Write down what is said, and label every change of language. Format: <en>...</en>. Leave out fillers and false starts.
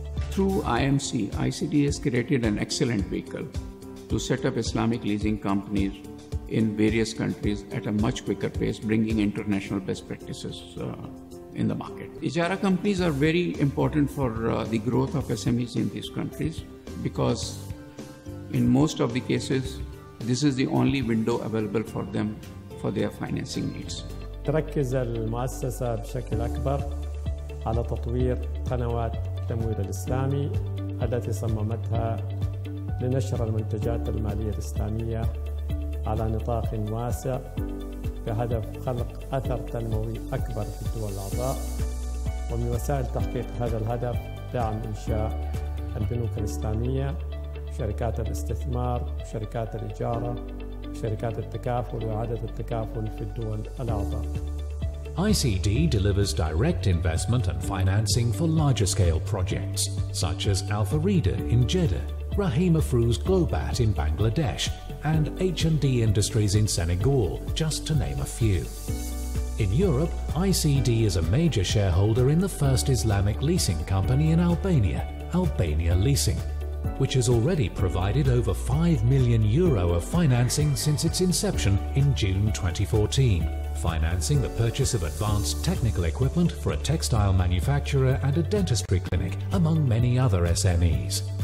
<en>Through IMC, ICD has created an excellent vehicle to set up Islamic leasing companies in various countries at a much quicker pace, bringing international best practices in the market. Ijara companies are very important for the growth of SMEs in these countries because in most of the cases, This is the only window available for them for their financing needs.</en> <ar>تركز المؤسسة بشكل أكبر على تطوير قنوات التمويل الإسلامي التي صممتها لنشر المنتجات المالية الإسلامية على نطاق واسع بهدف خلق أثر تنموي أكبر في الدول الأعضاء. ومن وسائل تحقيق هذا الهدف دعم إنشاء البنوك الإسلامية، شركات الاستثمار، شركات الإجارة، شركات التكافل وإعادة التكافل في الدول الأعضاء.</ar> <en>ICD delivers direct investment and financing for larger-scale projects, such as Alpha Reader in Jeddah, Rahim Afrouz Globat in Bangladesh, and H&D Industries in Senegal, just to name a few. In Europe, ICD is a major shareholder in the first Islamic leasing company in Albania, Albania Leasing, which has already provided over €5 million of financing since its inception in June 2014, financing the purchase of advanced technical equipment for a textile manufacturer and a dentistry clinic, among many other SMEs.</en>